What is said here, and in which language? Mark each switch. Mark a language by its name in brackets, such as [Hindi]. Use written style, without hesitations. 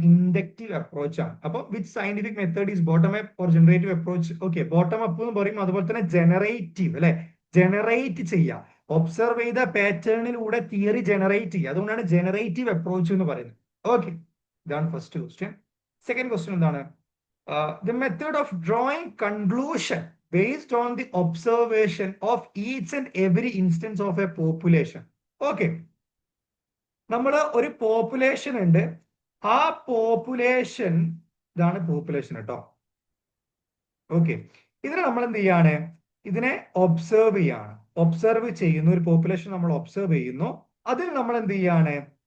[Malayalam] Inductive approach ആണ്. [English] അപ്പൊ which scientific method is bottom up or generative approach? [Malayalam] Okay, bottom up എന്ന് പറയും. അതുപോലെ തന്നെ ജനറേറ്റീവ്, അല്ലെ? ജനറേറ്റ് ചെയ്യുക, ഒബ്സർവ് ചെയ്ത പാറ്റേണിലൂടെ തിയറി ജനറേറ്റ് ചെയ്യുക. അതുകൊണ്ടാണ് ജനറേറ്റീവ് അപ്രോച്ച് എന്ന് പറയുന്നത്. ഓക്കെ, ഇതാണ് ഫസ്റ്റ് ക്വസ്റ്റ്യൻ. സെക്കൻഡ് ക്വസ്റ്റ്യൻ എന്താണ്? [English] The method of drawing conclusion based on the observation of each and every instance of a population. [Malayalam] Okay, നമ്മൾ ഒരു പോപ്പുലേഷൻ ഉണ്ട്. ആ പോപ്പുലേഷൻ, ഇതാണ് പോപ്പുലേഷൻ കേട്ടോ. ഓക്കെ, ഇതിനെ നമ്മൾ എന്ത് ചെയ്യാണ്? ഇതിനെ ഒബ്സർവ് ചെയ്യാണ്. ഒബ്സർവ് ചെയ്യുന്നു, ഒരു പോപ്പുലേഷൻ നമ്മൾ ഒബ്സർവ് ചെയ്യുന്നു. അതിൽ നമ്മൾ എന്ത് ചെയ്യാണ്?